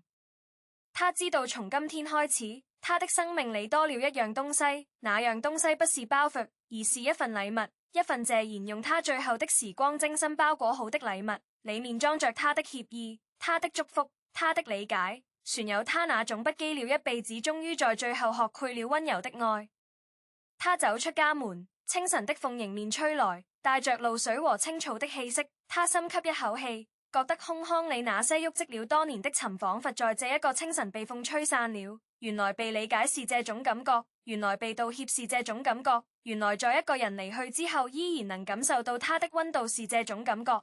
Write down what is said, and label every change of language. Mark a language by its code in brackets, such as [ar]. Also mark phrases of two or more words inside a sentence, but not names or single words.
[zh] 她知道從今天開始，她的生命裡多了一樣東西，那樣東西不是包袱，而是一份禮物，一份謝賢用她最後的時光精心包裹好的禮物，裡面裝着她的歉意、她的祝福、她的理解，全有她那種不羈了一輩子，終於在最後學會了溫柔的愛。她走出家門，清晨的風迎面吹來，帶着露水和青草的氣息。她深吸一口氣，覺得胸腔裡那些鬱積了多年的塵仿佛在這一個清晨被風吹散了。原來被理解是這種感覺，原來被道歉是這種感覺，原來在一個人離去之後依然能感受到他的溫度是這種感覺。